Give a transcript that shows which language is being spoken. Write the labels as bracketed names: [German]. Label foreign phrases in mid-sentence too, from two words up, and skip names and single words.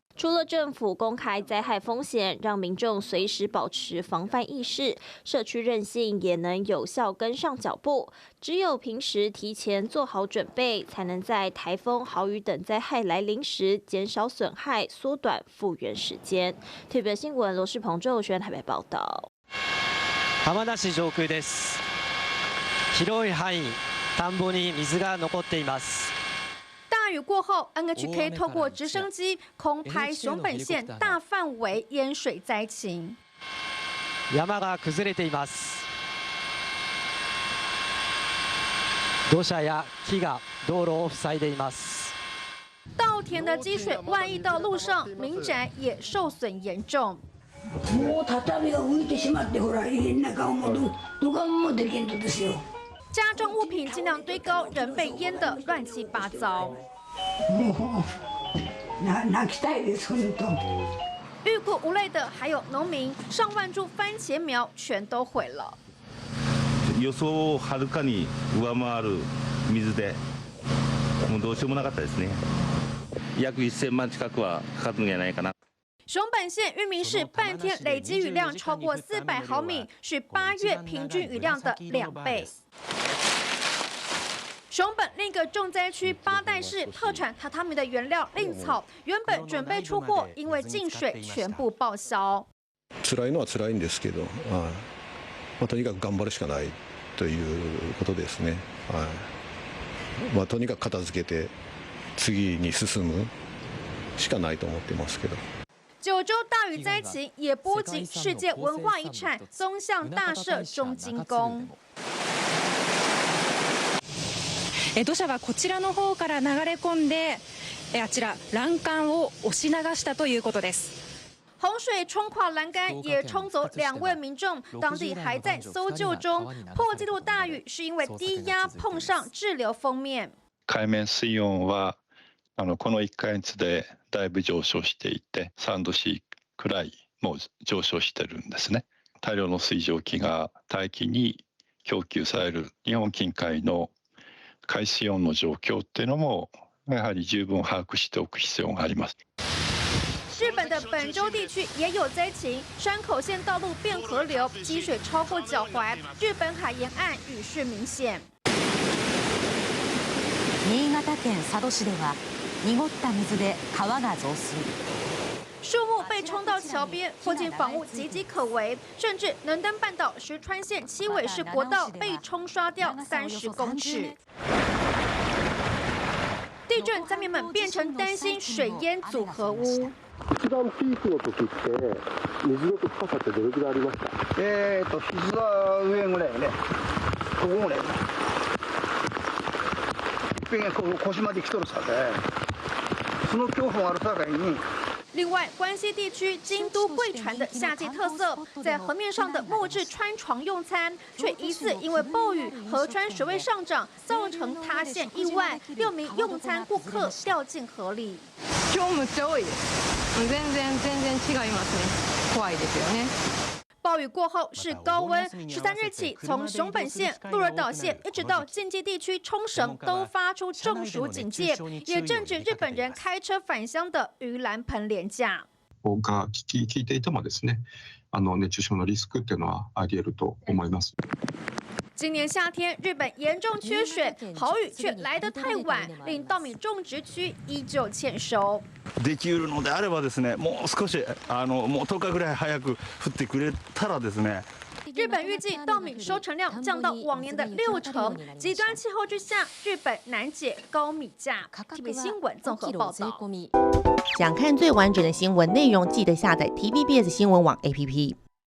[Chinese] 除了政府公开灾害风险，让民众随时保持防范意识，社区韧性也能有效跟上脚步。只有平时提前做好准备，才能在台风、豪雨等灾害来临时减少损害，缩短复原时间。特别新闻罗世鹏、周友轩台北报道。 [Japanese] 浜田市上空です。広い範囲、田んぼに水が残っています。 [Chinese] 大雨过后 ，NHK 透过直升机空拍熊本县大范围淹水灾情。 [Japanese] 山が崩れています。土砂や木が道路を塞いでいます。 [Chinese] 稻田的积水外溢到路上，民宅也受损严重。 [Japanese] もう畳が浮いてしまって、ほら家の中をもどかもできんとですよ。 [Chinese] 家中物品尽量堆高，人被淹得乱七八糟。 [Japanese] 泣きたいです本当。 [Chinese] 欲哭无泪的还有农民，上万株番茄苗全都毁了。 [Japanese] 予想をはるかに上回る水で、もうどうしようもなかったですね。約1000万近くはかかるんじゃないかな。 [Chinese] 熊本县玉名市半天累积雨量超过400毫米，是8月平均雨量的2倍。熊本另一个重灾区八代市特产榻榻米的原料令草，原本准备出货，因为进水全部报销。 [Japanese] 辛いのは辛いんですけど、とにかく頑張るしかないということですね。とにかく片付けて次に進むしかないと思ってますけど。 [Chinese] 九州大雨灾情也波及世界文化遗产宗像大社中金宫。 [Japanese] 土砂はこちらの方から流れ込んで、あちら欄干を押し流したということです。 [Chinese] 洪水冲垮栏杆，也冲走2位民众，当地还在搜救中。破纪录大雨是因为低压碰上滞留锋面。 [Japanese] 海面水温はこの1ヶ月でだいぶ上昇していて、3度 C くらいもう上昇してるんですね。大量の水蒸気が大気に供給される日本近海の海水温の状況っていうのもやはり十分把握しておく必要があります。 [Chinese] 日本的本州地区也有灾情，山口县道路变河流，积水超过脚踝。日本海沿岸雨势明显。 [Japanese] 新潟県佐渡市では濁った水で川が増水。 [Chinese] 树木被冲到桥边，附近房屋岌岌可危，甚至能登半岛石川县七尾市国道被冲刷掉30公尺。地震灾民们变成担心水淹组合屋。 [Japanese] 一番ピークの時って水の深さってどれくらいありました？膝上ぐらいね。ここぐらい。一遍腰まで来とるさで、その恐怖があるさかいに。 [Chinese] 另外，关西地区京都贵船的夏季特色，在河面上的木质川床用餐，却疑似因为暴雨，河川水位上涨，造成塌陷意外，6名用餐顾客掉进河里。 [Japanese] 今日むっちゃ多いです。全然違いますね。怖いですよね。 [Chinese] 暴雨过后是高温，13日起，从熊本县、鹿儿岛县一直到近畿地区冲绳都发出中暑警戒，也正值日本人开车返乡的盂兰盆连假。 [Japanese] が聞いていてもですね、熱中症のリスクっていうのはあり得ると思います。 [Chinese] 今年夏天，日本严重缺水，好雨却来得太晚，令稻米种植区依旧欠收。 [Japanese] できるのであればですね、もう少しもう10日ぐらい早く降ってくれたらですね。 [Chinese] 日本预计稻米收成量降到往年的60%，极端气候之下，日本难解高米价。TVB 新闻综合报道。想看最完整的新闻内容，记得下载 TVBS 新闻网 APP。